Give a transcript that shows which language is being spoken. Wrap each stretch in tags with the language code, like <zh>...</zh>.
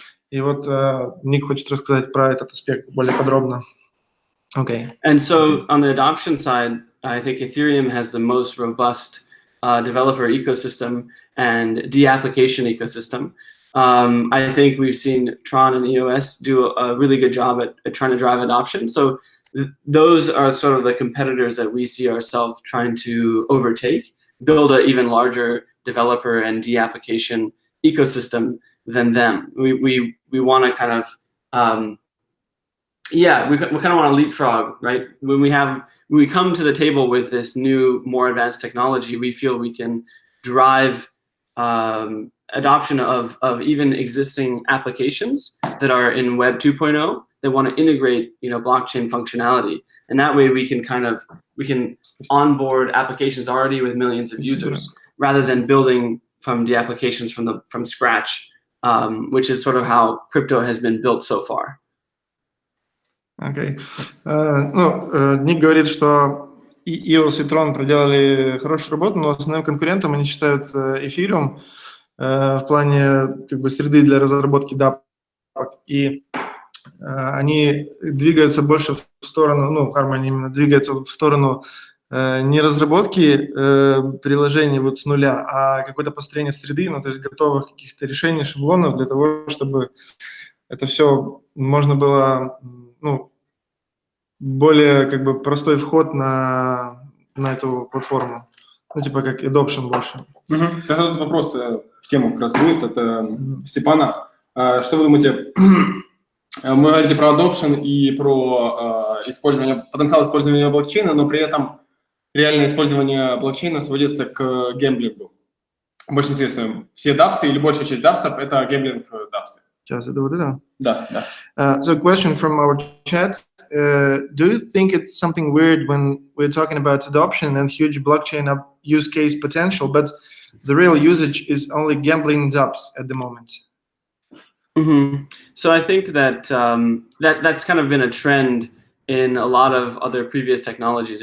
<ru>И вот Ник хочет рассказать про этот аспект более подробно.</ru> <en>Okay. And so on the adoption side, I think Ethereum has the most robust developer ecosystem and de-application ecosystem. I think we've seen Tron and EOS do a really good job at trying to drive adoption. So those are sort of the competitors that we see ourselves trying to overtake, build an even larger developer and de-application ecosystem than them. We want to kind of, we kind of want to leapfrog, right? When we come to the table with this new, more advanced technology, we feel we can drive adoption of even existing applications that are in Web 2.0 that want to integrate, blockchain functionality. And that way we can onboard applications already with millions of users rather than building from the applications from scratch, which is sort of how crypto has been built so far.</en> <ru>Окей. Ник говорит, что и EOS, и Tron проделали хорошую работу, но основным конкурентом они считают Ethereum в плане среды для разработки дапок. И они двигаются больше в сторону, Harmony именно двигается в сторону не разработки приложений вот с нуля, а какое-то построение среды, то есть готовых каких-то решений, шаблонов для того, чтобы это все можно было, более простой вход на эту платформу. Типа как adoption больше. Тогда тут вопрос в тему как раз будет от Степана. Что вы думаете? Мы говорите про adoption и про потенциал использования блокчейна, но при этом реальное использование блокчейна сводится к гэмблингу. В большинстве своем. Все дапсы или большая часть дапсов – это гэмблинг дапсы. Сейчас это вот это? Да.</ru> <en>So question from our chat. Do you think it's something weird when we're talking about adoption and huge blockchain use case potential, but the real usage is only gambling dApps at the moment? So I think that that's kind of been a trend in a lot of other previous technologies.</en>